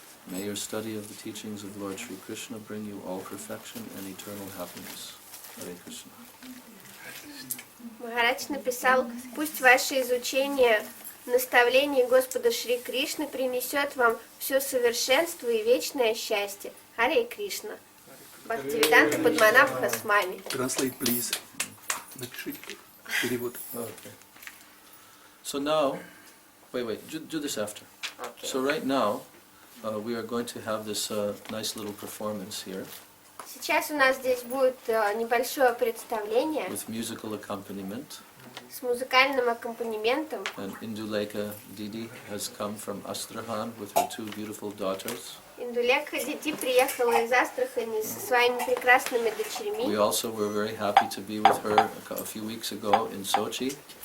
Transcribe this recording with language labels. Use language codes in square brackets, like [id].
[en] May your study of the teachings of Lord Sri Krishna bring you all perfection and eternal happiness. Hare Krishna. [ru] Махарадж написал: пусть ваше изучение наставлений Господа Шри Кришны принесет вам все совершенство и вечное счастье. Харе Кришна. Бхактивиданта Падманабха Свами. [en] Translate, please. [ru] Напишите перевод. [en] Okay. So now, wait, do this after. Okay. So right now, we are going to have this nice little performance here [ru] Сейчас у нас здесь будет небольшое представление [en] with musical accompaniment. [ru] с музыкальным аккомпанементом. [en] And Indulekha Didi has come from Astrahan with her two beautiful daughters. [ru] Индулекха Дити приехала из Астрахани со своими прекрасными [en] We [ru] дочерьми. [en] also were very happy to be with her a few weeks ago in Sochi.